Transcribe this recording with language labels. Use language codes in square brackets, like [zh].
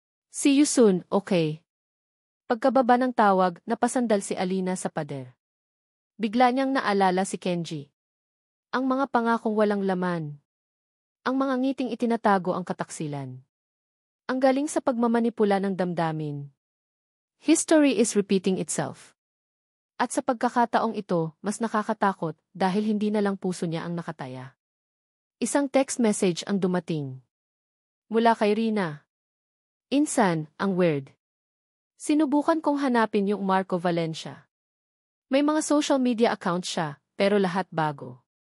[en] See you soon, okay? [tl] Pagkababa ng tawag, napasandal si Alina sa pader. Bigla niyang naalala si Kenji. Ang mga pangakong walang laman. Ang mga ngiting itinatago ang kataksilan. Ang galing sa pagmamanipula ng damdamin. [en] History is repeating itself. [tl] At sa pagkakataong ito, mas nakakatakot dahil hindi na lang puso niya ang nakataya. Isang text message ang dumating. Mula kay Rina. Insan, ang weird. Sinubukan kong hanapin yung Marco Valencia. May mga social media accounts siya, pero lahat bago.